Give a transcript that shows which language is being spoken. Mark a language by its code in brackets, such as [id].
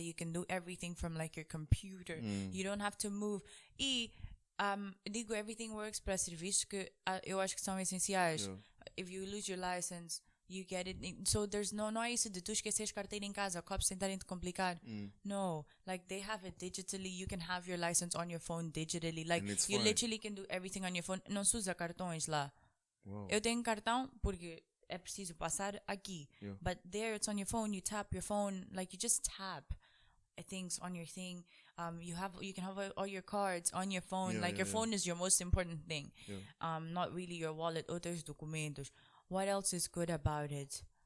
[en] You can do everything from like your computer. You don't have to move. [pt] E digo [en] everything works [pt] para serviços que eu acho que são essenciais. [en] Yeah. If you lose your license, you get it. So there's [pt] não é isso de tu esqueceres carteira em casa, cops tentarem te complicar. [en] No, like they have it digitally. You can have your license on your phone digitally. Like you literally can do everything on your phone. [pt] Não se usa cartões lá. [en] Wow. [pt] Eu tenho cartão porque é preciso passar aqui. [en] Yeah. But there it's on your phone. You tap your phone. Like you just tap things on your thing. You can have all your cards on your phone. Your phone is your most important thing. Yeah. Not really your wallet. [pt] Outros documentos. [en] What else is good about it?